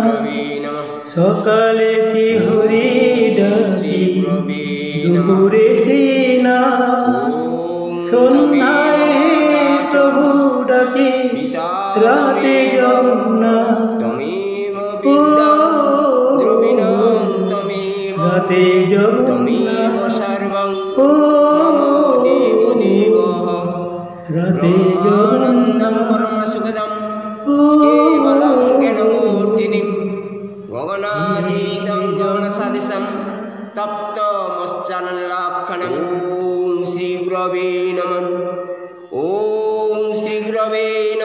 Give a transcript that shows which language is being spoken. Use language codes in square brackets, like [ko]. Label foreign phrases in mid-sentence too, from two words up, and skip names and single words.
[bn] সকালে শিহরি ডাকি দুপুরে না সন্ধ্যায় হে প্রভু ডাকি রাতে জগন্নাথ। রাতে জগন্নাথ রাতে জগন্নাথ [sa] गगनातीतं गगनसदृशं तप्तमश्चानलाक्षणम्। ॐ श्री गुरवे नमः। ॐ श्री गुरवे